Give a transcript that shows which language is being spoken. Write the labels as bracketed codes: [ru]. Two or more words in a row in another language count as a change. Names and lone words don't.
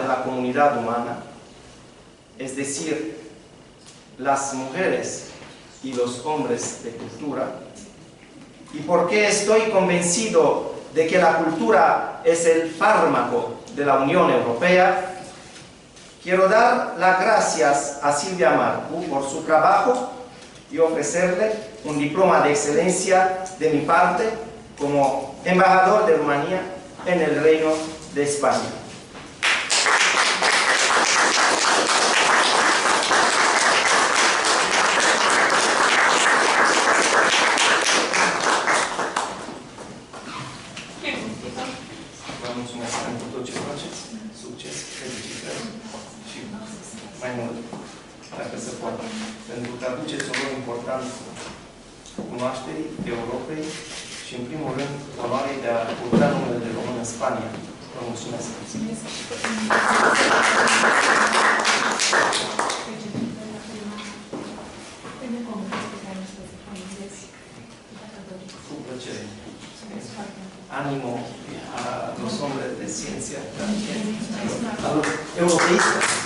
[es] de la comunidad humana, es decir, las mujeres y los hombres de cultura, y porque estoy convencido de que la cultura es el fármaco de la Unión Europea, quiero dar las gracias a Silvia Marcu por su trabajo y ofrecerle un diploma de excelencia de mi parte como embajador de Rumanía en el Reino de España. [ro] Vă mulțumesc pentru tot ce faceți, succes, felicitări și mai mult, dacă se poate, pentru că aduceți un rol important cunoașterii Europei și, în primul rând, onoarei de a purta numele de român în Spania, [es] promociones. Ánimo a los hombres de ciencia también, a los europeístas.